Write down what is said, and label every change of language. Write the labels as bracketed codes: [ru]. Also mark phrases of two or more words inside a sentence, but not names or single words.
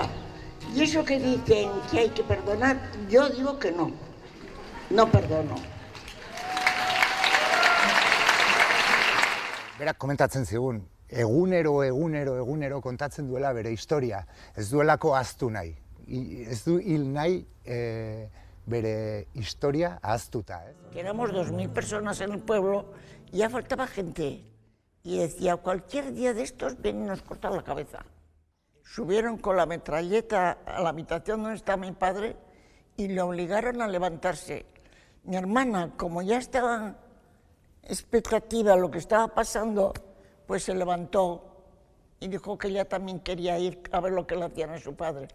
[es] Y eso que dicen que hay que perdonar, yo digo que no. No perdono. [eu] Berak komentatzen zigun, egunero kontatzen duela bere historia. Ez duelako ahaztu nahi. Ez du hil nahi bere historia ahaztuta. [es] Que éramos 2000 personas en el pueblo y ya faltaba gente. Y decía, cualquier día de estos vienen y nos cortan la cabeza. Subieron con la metralleta a la habitación donde estaba mi padre y le obligaron a levantarse. Mi hermana, como ya estaba expectativa de lo que estaba pasando, pues se levantó y dijo que ella también quería ir a ver lo que le hacían a su padre.